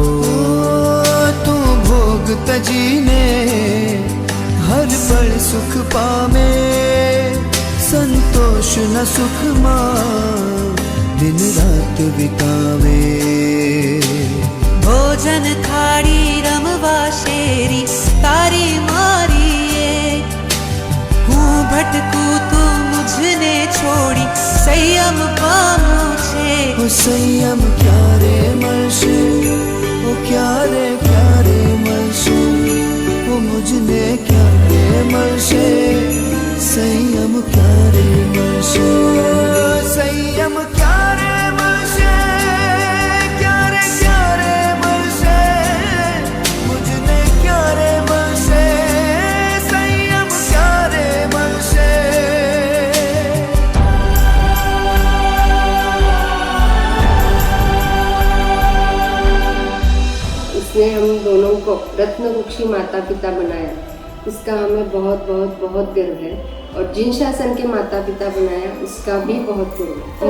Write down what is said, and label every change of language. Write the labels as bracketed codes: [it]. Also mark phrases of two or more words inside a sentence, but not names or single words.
[gu] તું ભોગ તજીને હર પળ સુખ પાવે સંતોષ ન સુખ માં દિન રાત બિતાવે ભોજન થાળી રમવા શેરી તારી મારી ભટકું તું મુજને છોડી સંયમ પામું છે ઓ સંયમ ક્યારે મળશે ઓ ક્યારે મળશે ઓ મુજને ક્યારે મળશે સંયમ ક્યારે મળશે સંયમ ક્યારે મળશે ક્યારે મળશે મુજને ક્યારે મળશે સંયમ ક્યારે મળશે। [hi] इसने हम दोनों को रत्न कुक्षी माता पिता बनाया, इसका हमें बहुत बहुत बहुत गर्व है। और जिन शासन के माता पिता बनाया उसका भी बहुत गुण।